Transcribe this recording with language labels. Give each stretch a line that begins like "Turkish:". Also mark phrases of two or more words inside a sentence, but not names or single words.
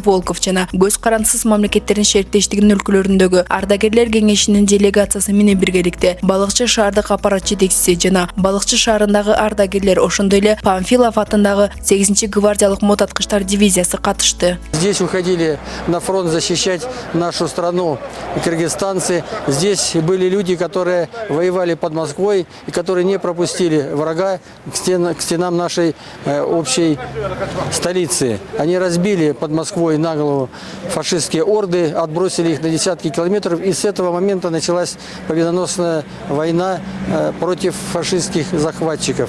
Kyrgyz: Волков жана көз карандысыз мамлекеттердин шериктештигинин өлкөлөрүндөгү ардагерлер кеңешинин делегациясы менен биргеликте Балыкчы шаардык аппарат жетекчиси жана Балыкчы шаарындагы ардагерлер, ошондой эле Памфилов атындагы 8-гвардиялык мотоаткычтар дивизиясы катышты.
Russian: Здесь уходили на фронт защищать нашу страну кыргызстанцы. Здесь были люди, которые воевали под Москвой и которые не пропустили врага к стенам нашей общей столицы. Они разбили под Москвой на голову фашистские орды, отбросили их на десятки километров, и с этого момента началась победоносная война против фашистских захватчиков.